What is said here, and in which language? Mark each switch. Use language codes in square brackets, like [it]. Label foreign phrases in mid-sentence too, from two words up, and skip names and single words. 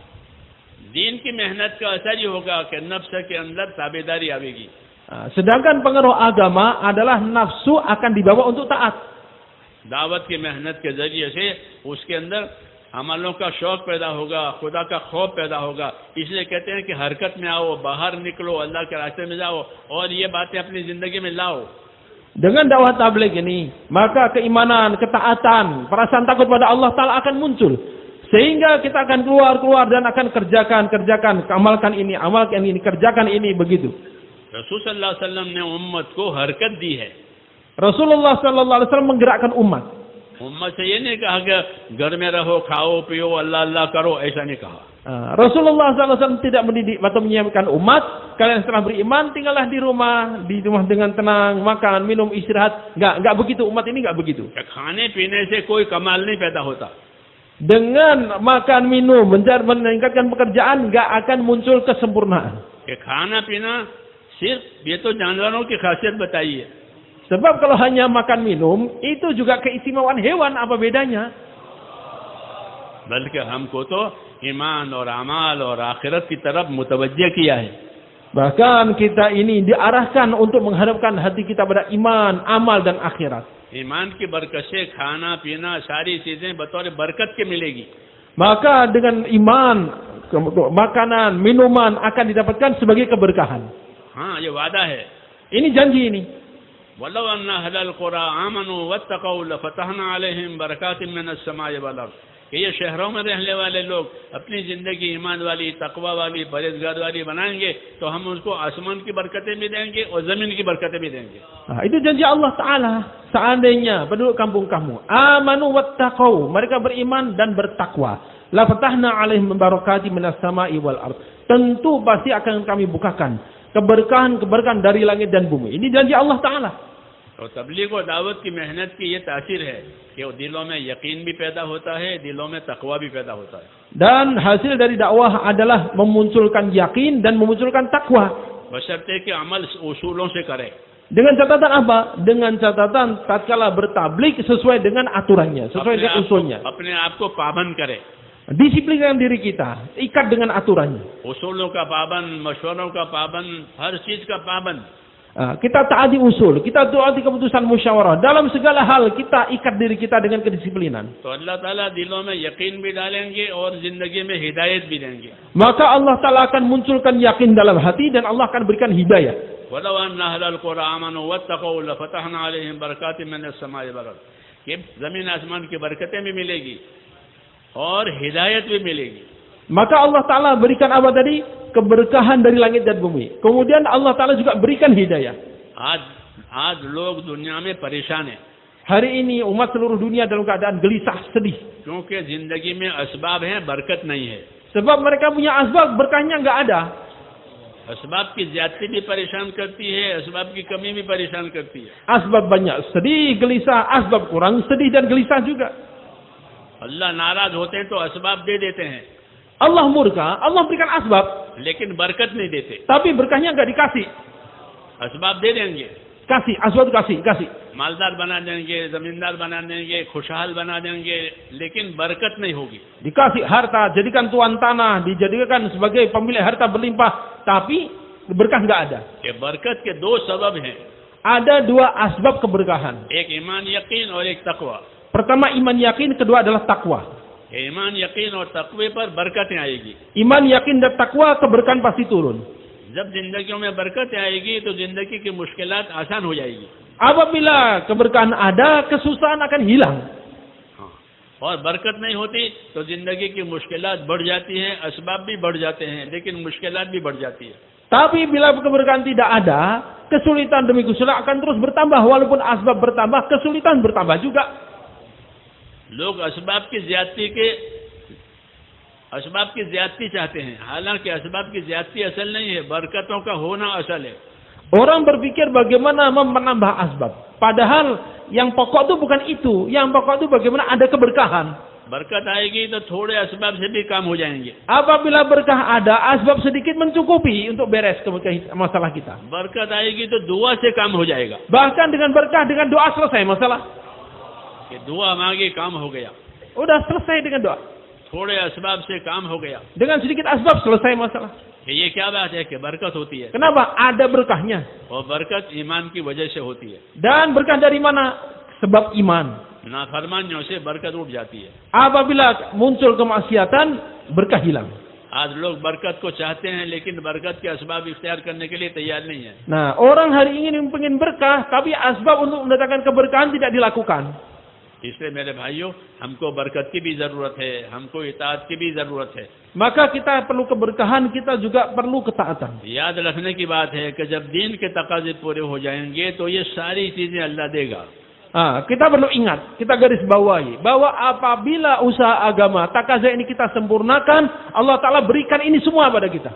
[hi] दीन की मेहनत का असर ही होगा कि नफ्स के अंदर ताबेदारी आवेगी। [id] Sedangkan pengaruh agama adalah nafsu akan dibawa untuk taat. [hi] दावत की मेहनत के जरिए से उसके अंदर अमलों का शौक पैदा होगा, खुदा का खौफ पैदा होगा। इसलिए कहते हैं कि हरकत में आओ, बाहर निकलो, अल्लाह के रास्ते में जाओ और ये बातें अपनी जिंदगी में लाओ। [id] Dengan dakwah tabligh ini, maka keimanan, ketaatan, perasaan takut pada Allah Ta'ala akan muncul. Sehingga kita akan keluar dan akan kerjakan, amalkan ini, kerjakan ini, begitu. [hi] रसूल [ar] صلى الله عليه وسلم [hi] ने उम्मत को हरकत दी है। [id] Rasulullah [ar] صلى الله عليه وسلم [id] menggerakkan umat. [hi] उम्मत से ये नहीं कहा कि घर में रहो, खाओ, पियो, अल्लाह अल्लाह करो, ऐसा नहीं कहा। [id] Rasulullah [ar] صلى الله عليه وسلم [id] tidak mendidik atau menyiapkan umat, kalian setelah beriman tinggallah di rumah dengan tenang, makan, minum, istirahat. Enggak begitu, umat ini enggak begitu. [hi] खाने पीने से कोई कमाल नहीं पैदा होता। [id] Dengan makan minum, meningkatkan pekerjaan, enggak akan muncul kesempurnaan. [hi] कि खाना पीना सिर्फ ये तो जानवरों की खासियत बताई है। [id] Sebab kalau hanya makan minum, itu juga keistimewaan hewan, apa bedanya? [hi] बल्कि हमको तो ईमान और अमाल और आखिरत की तरफ मुतवज्जह किया है। [id] Bahkan kita ini diarahkan untuk menghadapkan hati kita pada iman, amal dan akhirat. [hi] ईमान की बरकत से खाना पीना सारी चीजें बतौर बरकत के मिलेगी। [id] Maka dengan iman, makanan, minuman akan didapatkan sebagai keberkahan. [hi] हाँ, ये वादा है। [id] Ini janji ini. [ar] ولو أن أهل القرى آمنوا واتقوا لفتحنا عليهم بركات من السماء والأرض, [hi] कि ये शहरों में रहने वाले लोग अपनी जिंदगी ईमान वाली, तकवा वाली, परहेज़गार वाली बनाएंगे तो हम उसको आसमान की बरकतें भी देंगे और ज़मीन की बरकतें भी देंगे। [id] Itu janji Allah Ta'ala. Seandainya penduduk kampung kamu [ar] آمنوا واتقوا, [id] mereka beriman dan bertakwa, [ar] لفتحنا عليهم بركات من السماء والأرض, [id] tentu pasti akan kami bukakan keberkahan dari langit dan bumi. Ini janji Allah Ta'ala. [hi] तो तबलीग और दावत की मेहनत की ये तासीर है कि दिलों में यकीन भी पैदा होता है, दिलों में तकवा भी पैदा होता है। [id] Dan hasil dari dakwah adalah memunculkan yakin dan memunculkan takwa. [hi] बशर्ते कि अमल उसूलों से करे। [id] Dengan catatan apa? Dengan catatan tatkala bertablik sesuai dengan aturannya, sesuai dengan usulnya. [hi] अपने आप को पाबंद करे। [id] Disiplinkan diri kita, ikat dengan aturannya. [hi] उसूलों का पाबंद, मशवरों का पाबंद, हर चीज का पाबंद। [id] Kita taati usul, kita taati keputusan musyawarah. Dalam segala hal kita ikat diri kita dengan kedisiplinan. [hi] तो अल्लाह ताला दिलों में यकीन भी डालेंगे और जिंदगी में हिदायत भी देंगे। [id] Maka Allah Ta'ala akan munculkan yakin dalam hati dan Allah akan berikan hidayah. [ar] ولو أن أهل القرى آمنوا واتقوا لفتحنا عليهم بركات من السماء والأرض, [hi] कि जमीन आसमान की बरकतें भी मिलेगी और हिदायत भी मिलेगी। [id] Maka Allah Ta'ala berikan apa tadi? Keberkahan dari langit dan bumi. Kemudian Allah Ta'ala juga berikan hidayah. [hi] आज लोग दुनिया में परेशान हैं। [id] Hari ini umat seluruh dunia dalam keadaan gelisah, sedih. [hi] क्योंकि जिंदगी में असबाब हैं, बरकत नहीं है। [id] Sebab mereka punya asbab, berkahnya enggak ada. [hi] असबाब की ज्यादती भी परेशान करती है, असबाब की कमी भी परेशान करती है। [id] Asbab banyak, sedih, gelisah. Asbab kurang, sedih dan gelisah juga. [hi] अल्लाह नाराज होते हैं तो असबाब दे देते हैं, [id] Allah murka, Allah berikan asbab, [hi] लेकिन बरकत नहीं देते। [id] tapi berkahnya enggak dikasih. [hi] असबाब दे देंगे, [id] kasih, asbab kasih. [hi] मालदार बना देंगे, जमींदार बना देंगे, खुशहाल बना देंगे, लेकिन बरकत नहीं होगी। [id] Dikasih harta, jadikan tuan tanah, dijadikan sebagai pemilik harta berlimpah, tapi berkah nggak ada. [hi] कि बरकत के दो सबब हैं, [id] Ada dua asbab keberkahan. [hi] एक ईमान यकीन और एक तकवा। [id] Pertama iman yakin, kedua adalah takwa. [hi] ईमान यकीन और तकवे पर बरकतें आएगी। [id] Iman yakin dan takwa, keberkahan pasti turun. [hi] जब जिंदगियों में बरकतें आएगी तो जिंदगी की मुश्किलात आसान हो जाएगी। [id] Apabila keberkahan ada, kesusahan akan hilang. [hi] हाँ, और बरकत नहीं होती तो जिंदगी की मुश्किलात बढ़ जाती हैं, असबाब भी बढ़ जाते हैं, लेकिन मुश्किलात भी बढ़ जाती है। [id] Tapi bila keberkahan tidak ada, kesulitan demi kesulitan akan terus bertambah. Walaupun asbab bertambah, kesulitan bertambah juga. [hi] लोग असबाब की ज्यादती चाहते हैं, हालांकि असबाब की ज्यादती असल नहीं है, बरकतों का होना असल है। [id] Orang berpikir bagaimana menambah asbab. Padahal yang pokok itu bukan itu. Yang pokok itu bagaimana ada keberkahan. [hi] बरकत आएगी तो थोड़े असबाब से भी काम हो जाएंगे। [id] Apabila berkah ada, asbab sedikit mencukupi untuk beres masalah kita. [hi] बरकत आएगी तो दुआ से काम हो जाएगा, [id] Bahkan dengan berkah, dengan doa selesai masalah. [hi] कि दुआ मांगी काम हो गया, [id] Udah selesai dengan doa. [hi] थोड़े असबाब से काम हो गया। [id] Dengan sedikit asbab selesai masalah. [hi] कि ये क्या बात है कि बरकत होती है, [id] Kenapa? Ada berkahnya. [hi] और बरकत ईमान की वजह से होती है। [id] Dan berkah dari mana? Sebab iman. [hi] नाफरमानियों से बरकत उठ जाती है। [id] Apabila muncul kemaksiatan, berkah hilang. [hi] आज लोग बरकत को चाहते हैं, लेकिन बरकत के असबाब इख्तियार करने के लिए तैयार नहीं है। [id] Nah, orang hari ini ingin berkah, tapi asbab untuk mendatangkan keberkahan tidak dilakukan. [hi] इसलिए मेरे भाइयों, हमको बरकत की भी जरूरत है, हमको इताअत की भी जरूरत है। [id] Maka kita perlu keberkahan, kita juga perlu ketaatan. [hi] याद रखने की बात है कि जब दीन के तकाजे पूरे हो जाएंगे तो ये सारी चीजें अल्लाह देगा। [id] Kita perlu ingat, kita garis bawahi bahwa apabila usaha agama takaza ini kita sempurnakan, Allah Ta'ala berikan ini semua pada kita.